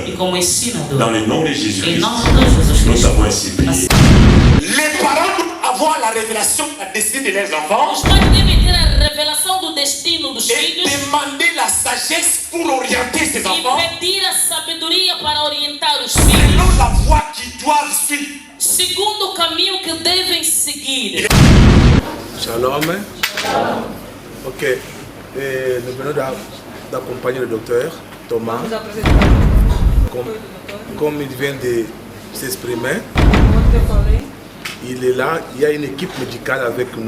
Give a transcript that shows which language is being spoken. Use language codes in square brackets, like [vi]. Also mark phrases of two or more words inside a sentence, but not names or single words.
[fr] Dans le nom de Jésus-Christ, nous avons ainsi prié. Les parents doivent avoir la révélation de la destinée de leurs enfants et demander la sagesse pour orienter ses enfants selon la voie qu'ils doivent suivre. [pt] Segundo o caminho que devem seguir. [fr] Shalom. Ok. Nous venons d'accompagner le docteur Thomas. Comme il vient de s'exprimer, il est là. Il y a une équipe médicale avec nous.